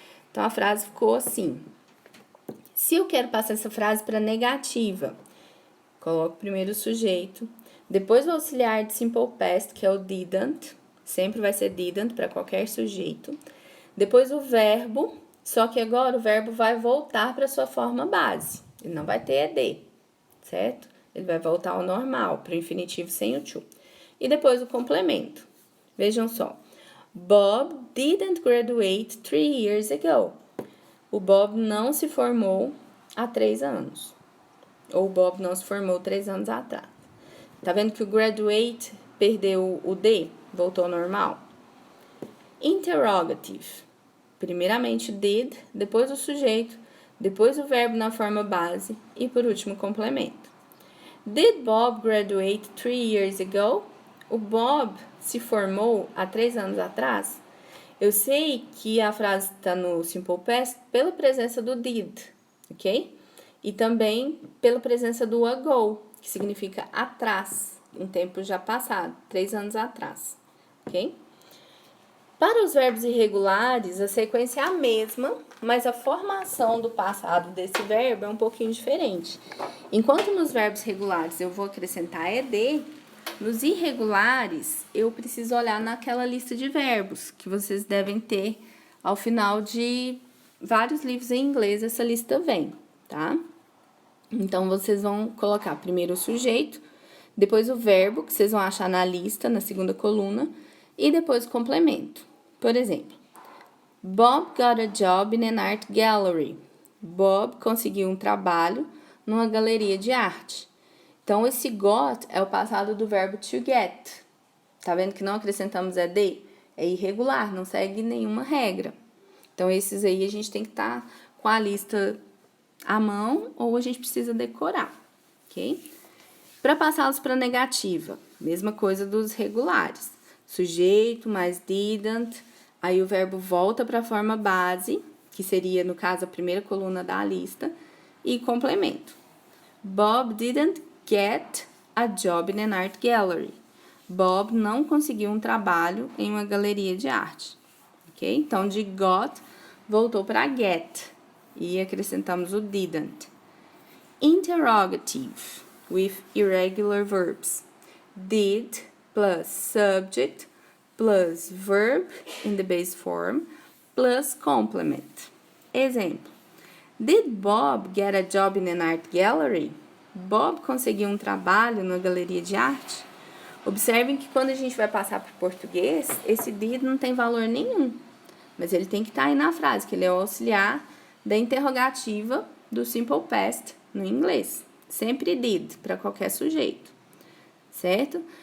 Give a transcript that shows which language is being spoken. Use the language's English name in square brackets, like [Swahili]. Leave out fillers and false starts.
[Portuguese] Então, a frase ficou assim. Se eu quero passar essa frase para negativa, coloco primeiro o sujeito, depois o auxiliar de Simple Past, que é o didn't, sempre vai ser didn't para qualquer sujeito. Depois o verbo, só que agora o verbo vai voltar para sua forma base, ele não vai ter ed, certo? Ele vai voltar ao normal, para o infinitivo sem o to. E depois o complemento. Vejam só. [English] Bob didn't graduate 3 years ago. [Portuguese] O Bob não se formou há 3 anos. Ou o Bob não se formou 3 anos atrás. Tá vendo que o graduate perdeu o D? Voltou ao normal? Interrogative. Primeiramente did, depois o sujeito, depois o verbo na forma base e por último o complemento. [English] Did Bob graduate 3 years ago? [Portuguese] O Bob se formou há 3 anos atrás? Eu sei que a frase está no Simple Past pela presença do did, ok? E também pela presença do ago, que significa atrás, em tempo já passado, 3 anos atrás, ok? Para os verbos irregulares, a sequência é a mesma, mas a formação do passado desse verbo é um pouquinho diferente. Enquanto nos verbos regulares eu vou acrescentar ed, nos irregulares eu preciso olhar naquela lista de verbos que vocês devem ter ao final de vários livros em inglês, essa lista vem, tá? Então, vocês vão colocar primeiro o sujeito, depois o verbo, que vocês vão achar na lista, na segunda coluna, e depois o complemento. Por exemplo, [English] Bob got a job in an art gallery. [Portuguese] Bob conseguiu um trabalho numa galeria de arte. Então, esse got é o passado do verbo to get. Tá vendo que não acrescentamos ed? É irregular, não segue nenhuma regra. Então, esses aí a gente tem que estar com a lista à mão ou a gente precisa decorar, ok? Para passá-los para negativa, mesma coisa dos regulares. Sujeito mais didn't, aí o verbo volta para a forma base, que seria, no caso, a primeira coluna da lista, e complemento. [English] Bob didn't get a job in an art gallery. [Portuguese] Bob não conseguiu um trabalho em uma galeria de arte, ok? Então, de got, voltou para get. E acrescentamos o didn't. [English] Interrogative, with irregular verbs. Did plus subject plus verb in the base form plus complement. [Portuguese] Exemplo. [English] Did Bob get a job in an art gallery? [Portuguese] Bob conseguiu um trabalho na galeria de arte? Observem que quando a gente vai passar para o português, esse did não tem valor nenhum. Mas ele tem que estar aí na frase, que ele é o auxiliar da interrogativa do Simple Past no inglês. Sempre did, para qualquer sujeito, certo?